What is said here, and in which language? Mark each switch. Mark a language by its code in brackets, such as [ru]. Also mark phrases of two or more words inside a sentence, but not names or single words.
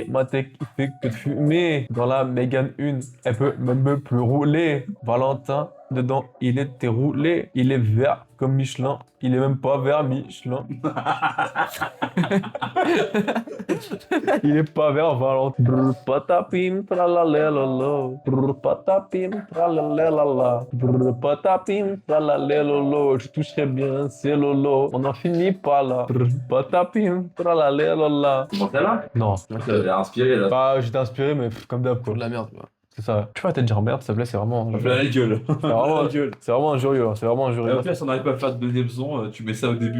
[fr] Ma tech, il fait que de fumer. Dans la Mégane 1, elle peut même plus rouler. Valentin, dedans, il est déroulé. Il est vert comme Michelin. Il est même pas vert Michelin. Il est pas vert Valentin. Brr, patapim, tralalalala. Brr, patapim, tralalalala. Brr, patapim, tralalalala. Je toucherai bien, c'est lolo. On n'en finit pas là. Brr, patapim, tralalalala. Comment ça là? Non. Ça a inspiré là. Bah, j'étais inspiré, mais comme d'hab, quoi. De la merde, quoi. C'est ça. Tu peux arrêter de dire merde, s'il te plaît, c'est vraiment. On fait la gueule. C'est vraiment injurieux, hein. C'est vraiment Et injurieux. en plus, si on n'arrive pas à faire de deuxième son, tu mets ça au début.